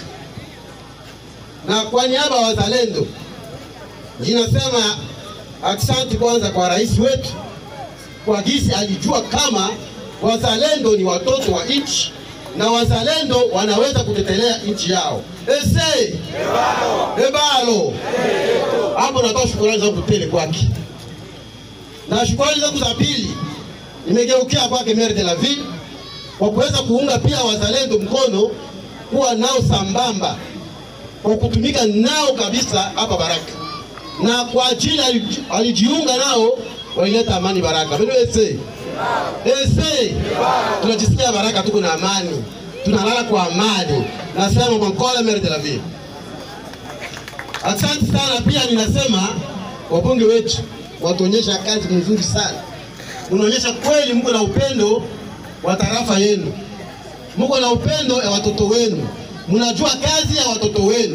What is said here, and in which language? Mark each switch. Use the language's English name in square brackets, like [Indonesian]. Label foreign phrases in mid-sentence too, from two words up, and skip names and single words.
[Swahili] Na kwa niaba ya wazalendo ninasema asante kwanza kwa rais wetu kwa gisi alijua kama wazalendo ni watoto wa nchi na wazalendo wanaweza kutetelea nchi yao. Ebalo. Hapo natoa shukrani zangu tele kwake. Na shukrani zangu za pili nimegeukia kwake [French] maire de la ville [Swahili] kwa kuweza kuunga pia wazalendo mkono, kuwa nao sambamba kwa kutumika nao kabisa hapa Baraka. Na kwa ajili alijiunga nao walileta amani Baraka. Bado tunajisikia Baraka tuko na amani. Tunalala kwa amani. Nasema kwa mkola [French] maire de la ville. [Swahili] Asante sana pia ninasema wabunge wetu watuonyesha kazi nzuri sana. Mnaonyesha kweli mko na upendo wa tarafa yenu. Mko na upendo ya watoto wenu. Mnajua kazi ya watoto wenu.